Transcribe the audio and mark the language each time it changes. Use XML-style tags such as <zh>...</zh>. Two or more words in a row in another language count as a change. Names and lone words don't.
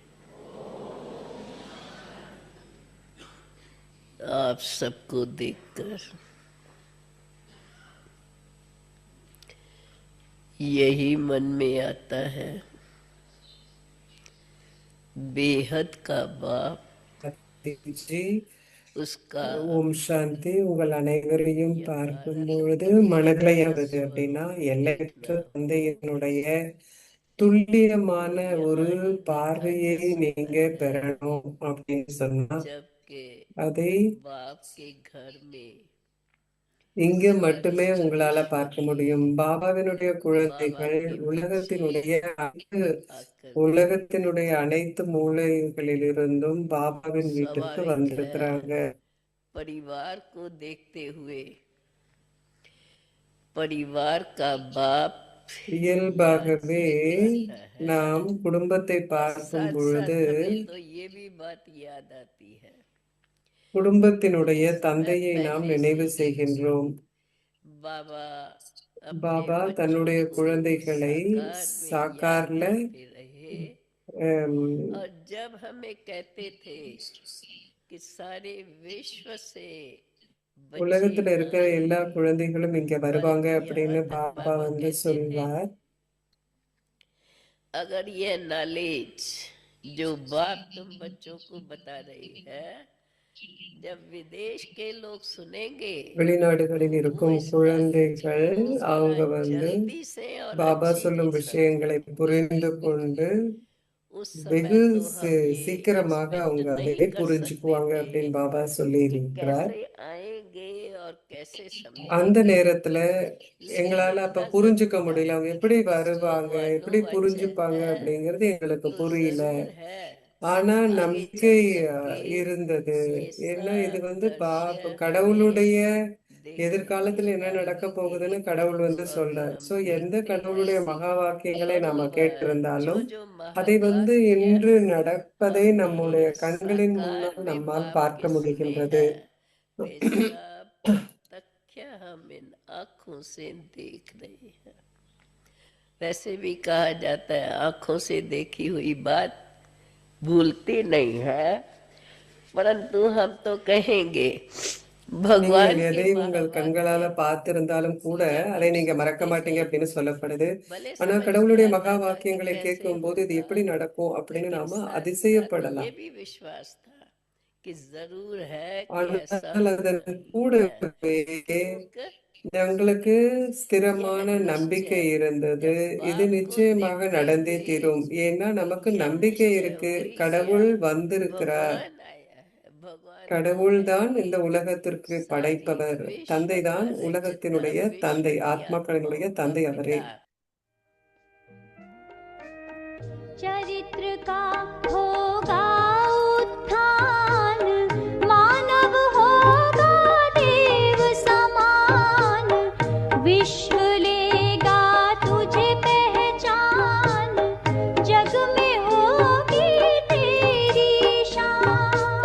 <hi>आप सबको देखकर यही मन में आता है, बेहद का बाप</hi> <ta>ஜி,</ta> <hi>उसका</hi> <ta>ஓம் சாந்தி. உங்கள் அனைவரையும் பார்க்கும் பொழுது மனதில் வருது அப்படின்னா எல்லையற்ற தந்தையினுடைய துல்லியமான ஒரு பார்வையை நீங்க பெறணும் அப்படின்னு சொன்னா</ta> <hi>जबकि</hi> <ta>அதை</ta> <hi>बाप के घर में</hi> <ta>இங்க மட்டுமே உங்களால பார்க்க முடியும். பாபாவினுடைய குழந்தைகள்</ta> <hi>आकर</hi> <ta>உலகத்தினுடைய அனைத்து மூலைகளிலிருந்தும் பாபாவின் வீட்டிற்கு</ta> <hi>स्वाभाविक</hi> <ta>வந்திருக்கிறாங்க.</ta> <hi>है, परिवार को देखते हुए परिवार का बाप</hi> <ta>இயல்பாகவே</ta> <hi>आता है।</hi> <ta>நாம் குடும்பத்தை பார்க்கும்</ta> <hi>साथ</hi> <ta>பொழுது</ta> <hi>साथ हमें तो ये भी बात याद आती है,</hi> <ta>குடும்பத்தினுடைய தந்தையை நாம் நினைவு செய்கின்றோம்.</ta> <hi>बाबा</hi> <ta>பாபா</ta> <hi>अपने</hi> <ta>தன்னுடைய</ta> <hi>बच्चों को</hi> <ta>குழந்தைகளை</ta> <hi>साकार में</hi> <ta>சாக்கார்ல</ta> <hi>याद करते रहे। और जब हमें कहते थे कि सारे विश्व से बच्चे</hi> <ta>உலகத்துல இருக்கிற எல்லா</ta> <hi>आएंगे,</hi> <ta>குழந்தைகளும் இங்க வருவாங்க</ta> <hi>पर</hi> <ta>அப்படின்னு</ta> <hi>यहाँ तक</hi> <ta>பாபா</ta> <hi>बाबा</hi> <ta>வந்து</ta> <hi>कहते थे,</hi> <ta>சொல்வார்.</ta> <hi>अगर ये नॉलेज जो बाप तुम बच्चों को बता रही है, जब विदेश के लोग सुनेंगे</hi> <ta>வெளிநாடுகளில்</ta> <hi>वो</hi> <ta>இருக்கும்</ta> <hi>इस</hi> <ta>குழந்தைகள்</ta> <hi>नॉलेज को</hi> <ta>அவங்க</ta> <hi>बड़ा</hi> <ta>வந்து</ta> <hi>जल्दी से और</hi> <ta>பாபா</ta> <hi>अच्छी</hi> <ta>சொல்லும்</ta> <hi>से</hi> <ta>விஷயங்களை</ta> <hi>समझेंगे।</hi> <ta>புரிந்து கொண்டு</ta> <hi>उस</hi> <ta>வெகு</ta> <hi>समय तो हम ये</hi> <ta>சீக்கிரமாக</ta> <hi>एक्सपेक्ट</hi> <ta>அவங்க அதை</ta> <hi>नहीं कर सकते</hi> <ta>புரிஞ்சுக்குவாங்க</ta> <hi>थे</hi> <ta>அப்படின்னு பாபா சொல்லி</ta> <hi>कि</hi> <ta>இருக்கிறார்.</ta> <hi>कैसे आएंगे और कैसे</hi> <ta>அந்த</ta> <hi>समझेंगे,</hi> <ta>நேரத்துல</ta> <hi>लेकिन</hi> <ta>எங்களால அப்ப</ta> <hi>इतना</hi> <ta>புரிஞ்சுக்க</ta> <hi>जरूर</hi> <ta>முடியல,</ta> <hi>था।</hi> <ta>அவங்க எப்படி</ta> <hi>जो</hi> <ta>வருவாங்க, எப்படி</ta> <hi>मानो</hi> <ta>புரிஞ்சுப்பாங்க</ta> <hi>वचन है</hi> <ta>அப்படிங்கிறது எங்களுக்கு</ta> <hi>तो</hi> <ta>புரியல.</ta> <hi>जरूर है,</hi> <ta>ஆனா</ta> <hi>आगे</hi> <ta>நம்பிக்கை</ta> <hi>चल करके</hi> <ta>இருந்தது.</ta> <hi>ये</hi> <ta>ஏன்னா இது</ta> <hi>सब</hi> <ta>வந்து</ta> <hi>दृश्य हमें</hi> <ta>கடவுளுடைய</ta> <hi>देखने</hi> <ta>எதிர்காலத்துல என்ன நடக்க</ta> <hi>मिलेंगे।</hi> <ta>போகுதுன்னு கடவுள் வந்து</ta> <hi>और</hi> <ta>சொல்றார்.</ta> <hi>हम</hi> <ta>சோ எந்த</ta> <hi>देखते</hi> <ta>கடவுளுடைய</ta> <hi>हैं</hi> <ta>மகா வாக்கியங்களை</ta> <hi>और</hi> <ta>நாம</ta> <hi>जो</hi> <ta>கேட்டிருந்தாலும்</ta> <hi>जो</hi> <ta>அதை வந்து</ta> <hi>महावाक्य</hi> <ta>இன்று நடப்பதை</ta> <hi>हमने</hi> <ta>நம்முடைய கண்களின்</ta> <hi>साकार</hi> <ta>முன்னால்</ta> <hi>में</hi> <ta>நம்மால்</ta> <hi>बाप</hi> <ta>பார்க்க</ta> <hi>के सुने</hi> <ta>முடிகின்றது.</ta> <hi>हैं, वे सब प्रत्यक्ष हम इन आंखों से देख रहे हैं। वैसे भी कहा जाता है आंखों से देखी हुई बात भूलते नहीं है, परंतु हम तो कहेंगे</hi> <ta>நீங்கள்</ta> <hi>भगवान की</hi> <ta>எதை உங்கள் கண்களால</ta> <hi>महावाक्य</hi> <ta>பார்த்திருந்தாலும் கூட</ta> <hi>सुनकर</hi> <ta>அதை</ta> <hi>और</hi> <ta>நீங்க மறக்க</ta> <hi>सुनने</hi> <ta>மாட்டீங்க</ta> <hi>से</hi> <ta>அப்படின்னு சொல்லப்படுது.</ta> <hi>भले</hi> <ta>ஆனா</ta> <hi>समझ में</hi> <ta>கடவுளுடைய மகா</ta> <hi>आता था कि</hi> <ta>வாக்கியங்களை</ta> <hi>कैसे</hi> <ta>கேட்கும் போது இது</ta> <hi>होगा,</hi> <ta>எப்படி நடக்கும் அப்படின்னு</ta> <hi>लेकिन</hi> <ta>நாம</ta> <hi>साथ साथ ये</hi> <ta>அதிசயப்படலாம்.</ta> <hi>भी विश्वास था कि जरूर है कि ऐसा</hi> <ta>ஆனால் அதன்</ta> <hi>होगा।</hi> <ta>கூடவே</ta> <hi>एक</hi> <ta>எங்களுக்கு ஸ்திரமான</ta> <hi>दृढ़</hi> <ta>நம்பிக்கை</ta> <hi>निश्चय,</hi> <ta>இருந்தது.</ta> <hi>जब</hi> <ta>இது</ta> <hi>बाप को</hi> <ta>நிச்சயமாக</ta> <hi>देखते</hi> <ta>நடந்தே</ta> <hi>ही</hi> <ta>தீரும். ஏன்னா</ta> <hi>तो</hi> <ta>நமக்கு</ta> <hi>क्या</hi> <ta>நம்பிக்கை</ta> <hi>निश्चय</hi> <ta>இருக்கு.</ta> <hi>वही किया,</hi> <ta>கடவுள் வந்திருக்கிறார்.</ta> <hi>भगवान आया है, भगवान</hi> <ta>கடவுள் தான் இந்த</ta> <hi>आएंगे।</hi> <ta>உலகத்திற்கு</ta> <hi>साथ ही</hi> <ta>படைப்பவர்.</ta> <hi>विश्व</hi> <ta>தந்தை தான்</ta> <hi>परिचित</hi> <ta>உலகத்தினுடைய</ta> <hi>विश्व</hi> <ta>தந்தை,</ta> <hi>की</hi> <ta>ஆத்மாக்களினுடைய</ta> <hi>आत्माओं का</hi> <ta>தந்தை அவரே.</ta> <hi>पिता। चरित्र का होगा उत्थान, मानव होगा देव समान, विश्व लेगा तुझे पहचान, जग में होगी तेरी शान।</hi>